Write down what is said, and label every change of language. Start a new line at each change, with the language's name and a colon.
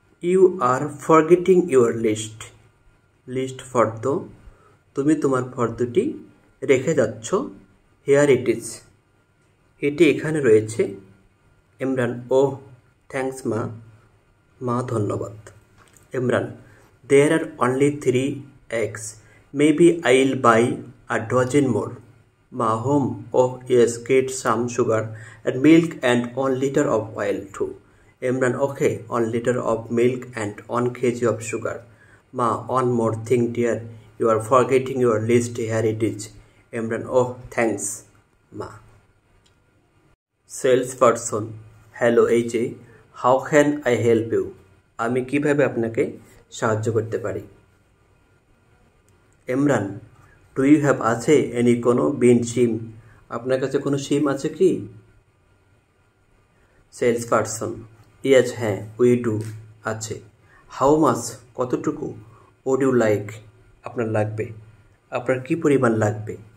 English: you are forgetting your list
Bangla: ফর্দ তুমি তোমার ফর্দটি রেখে যাচ্ছ।
English: here it is
Bangla: এটি এখানে রয়েছে।
English: Imran, oh thanks মা। মা,
Bangla: ধন্যবাদ।
English: Imran, there are only 3 eggs, maybe I'll buy a dozen more. Ma, home, oh yes, get some sugar and milk and 1 liter of oil too. Imran, okay, 1 liter of milk and 1 kg of sugar. Ma, one more thing dear, you are forgetting your list, here it is. Imran, oh thanks ma. Salesperson, hello AJ, how can I help you?
Bangla: আমি কিভাবে আপনাকে সাহায্য করতে পারি? Imran,
English: do you have
Bangla: আছে
English: any
Bangla: কোনো
English: bean,
Bangla: শিম আপনার কাছে কোনো শিম আছে কি?
English: salesperson, yes,
Bangla: হ্যাঁ,
English: we do
Bangla: আছে।
English: how much
Bangla: কতটুকু?
English: would you like
Bangla: আপনার লাগবে, আপনার কি পরিমাণ লাগবে?